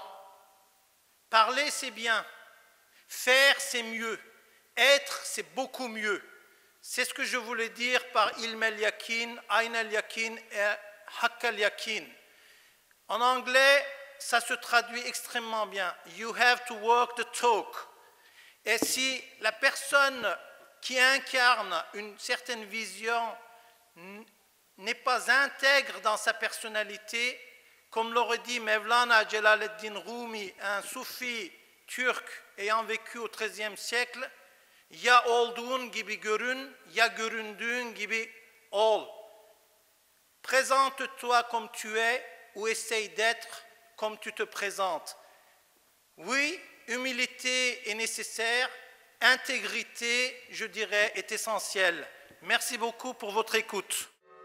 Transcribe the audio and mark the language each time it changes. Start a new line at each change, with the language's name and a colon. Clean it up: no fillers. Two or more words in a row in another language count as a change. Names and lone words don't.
French: Parler, c'est bien. Faire, c'est mieux. Être, c'est beaucoup mieux. C'est ce que je voulais dire par
Arabic: علم اليقين، عين اليقين
French: et
Arabic: حق اليقين.
French: En anglais, ça se traduit extrêmement bien.
English: You have to walk the talk.
French: Et si la personne qui incarne une certaine vision n'est pas intègre dans sa personnalité, comme l'aurait dit Mevlana Celaleddin Rumi, un soufi turc ayant vécu au XIIIe siècle,
Turkish: ya olduğun gibi görün, ya göründüğün gibi ol.
French: Présente-toi comme tu es ou essaye d'être comme tu te présentes. Oui, humilité est nécessaire, intégrité, je dirais, est essentielle. Merci beaucoup pour votre écoute.